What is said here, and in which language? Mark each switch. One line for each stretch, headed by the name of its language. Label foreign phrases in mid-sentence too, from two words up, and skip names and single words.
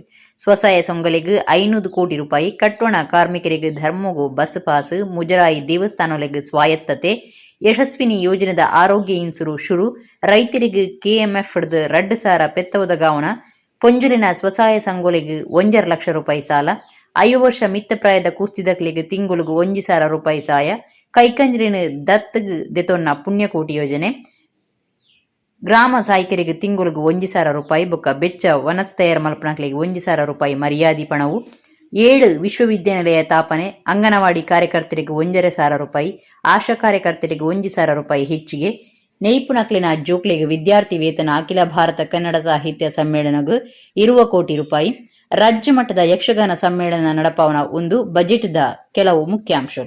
Tulu: ಸ್ವಸಹಾಯ ಸಂಘಗಳಿಗೆ 500 ಕೋಟಿ ರೂಪಾಯಿ, ಕಟ್ಟೋಣ ಕಾರ್ಮಿಕರಿಗೆ ಧರ್ಮಗು ಬಸ್ ಪಾಸ್, ಮುಜರಾಯಿ ದೇವಸ್ಥಾನಗಳಿಗೆ ಸ್ವಾಯತ್ತತೆ, ಯಶಸ್ವಿನಿ ಯೋಜನೆದ ಆರೋಗ್ಯ ಇನ್ಸೂರು ಶುರು, ರೈತರಿಗೆ KMF 2,000 ಪೆತ್ತವದ ಗಾವನ, ಪೊಂಜುಲಿನ ಸ್ವಸಹಾಯ ಸಂಘಗಳಿಗೆ 1 ಲಕ್ಷ ರೂಪಾಯಿ ಸಾಲ, 5 ವರ್ಷ ಮಿತ್ತ ಪ್ರಾಯದ ಕುಸ್ತಿದಕ್ಲಿಗೆ ತಿಂಗಳಿಗೆ 1,000 ರೂಪಾಯಿ ಸಾಯ, ಕೈಕಂಜರಿನ ದತ್ತಗ್ ದೆತೊನ್ನ ಪುಣ್ಯಕೋಟಿ ಯೋಜನೆ, ಗ್ರಾಮ ಸಾಹಿಕರಿಗೆ ತಿಂಗಳಿಗೆ 1,000 ರೂಪಾಯಿ ಬೊಕ್ಕ ಬೆಚ್ಚ ವನಸ್ ತಯಾರ ಮಲ್ಪನಕ್ಲಿಗೆ 1,000 ರೂಪಾಯಿ ಮರ್ಯಾದಿ ಪಣವು, 7 ವಿಶ್ವವಿದ್ಯಾನಿಲಯ ತಾಪನೆ, ಅಂಗನವಾಡಿ ಕಾರ್ಯಕರ್ತರಿಗೆ 1,500 ರೂಪಾಯಿ, ಆಶಾ ಕಾರ್ಯಕರ್ತರಿಗೆ 1,000 ರೂಪಾಯಿ ಹೆಚ್ಚಿಗೆ, ನೈಪುಣಕ್ಲಿನ ಜೋಕ್ಲಿಗೆ ವಿದ್ಯಾರ್ಥಿ ವೇತನ ಅಖಿಲ ಭಾರತ ಕನ್ನಡ ಸಾಹಿತ್ಯ ಸಮ್ಮೇಳನಗೂ 20 ಕೋಟಿ ರೂಪಾಯಿ, ರಾಜ್ಯ ಮಟ್ಟದ ಯಕ್ಷಗಾನ ಸಮ್ಮೇಳನ ನಡಪಾವನ ಒಂದು ಬಜೆಟ್ದ ಕೆಲವು ಮುಖ್ಯಾಂಶಗಳು.